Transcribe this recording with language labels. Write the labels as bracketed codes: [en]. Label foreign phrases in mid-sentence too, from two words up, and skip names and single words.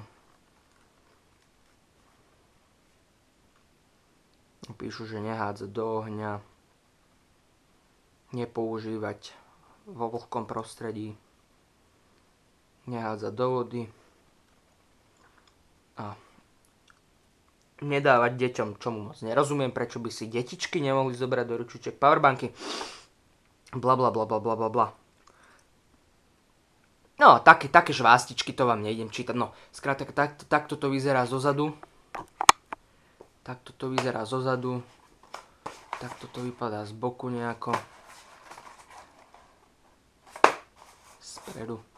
[sk] Píšu, že nehádzať do ohňa, nepoužívať vo vlhkom prostredí, nehádzať do vody a nedávať deťom, čomu moc nerozumiem, prečo by si detičky nemohli zobrať do ručiček powerbanky. Bla bla bla bla bla bla bla. No, také žvástičky to vám nejdem čítať. No, skrátka, takto to vyzerá zozadu. Takto to vyzerá zozadu. Takto to vypadá z boku nejako. Spredu.